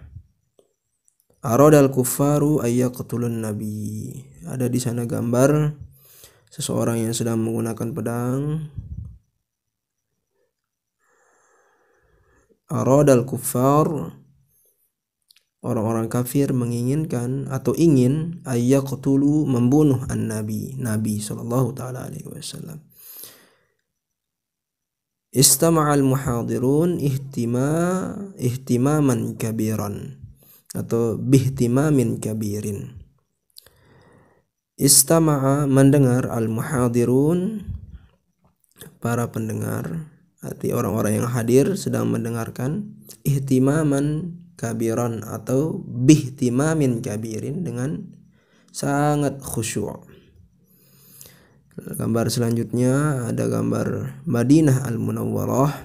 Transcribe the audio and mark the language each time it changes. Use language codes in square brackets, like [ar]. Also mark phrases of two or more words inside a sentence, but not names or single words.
[ar] أراد الكفار أن يقتلوا النبي, [id] ada di sana gambar seseorang yang sedang menggunakan pedang. [ar] أراد الكفار, [id] orang-orang kafir menginginkan atau ingin ayyaqtulu, membunuh an-nabi, Nabi [ar] صلى الله تعالى عليه وسلم. استمع المحاضرون اهتماما كبيرا atau باهتمام كبير. [id] Istama'a, mendengar, al-muhadirun, para pendengar, arti orang-orang yang hadir sedang mendengarkan, [ar] اهتماما كبيرا [id] atau [ar] باهتمام كبير, [id] dengan sangat khusyuk. Gambar selanjutnya ada gambar Madinah al-Munawwarah.